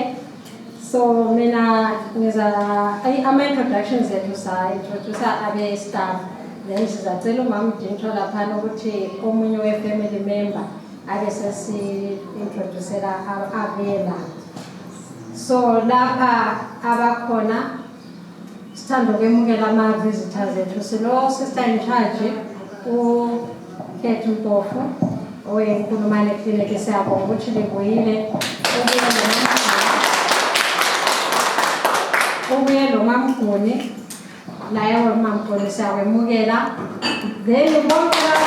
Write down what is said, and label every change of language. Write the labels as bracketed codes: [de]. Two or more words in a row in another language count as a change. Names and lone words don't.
[nd] So mina ngiza ama-introductions zethu sa-introduce abe-staff then sizacela umama uDintlo laphana ukuthi omunye we-family member abe sesi-introducela abela. So lapha abakhona sithanda ukwemukela ama-visitors ethu silo [en] sister in charge [nd] uKethi Mpofu owenkulumane ekliniki siyabonga ukuthi libuyile ubuye lo mamguni naye wamamguni siyakwemukela then bonke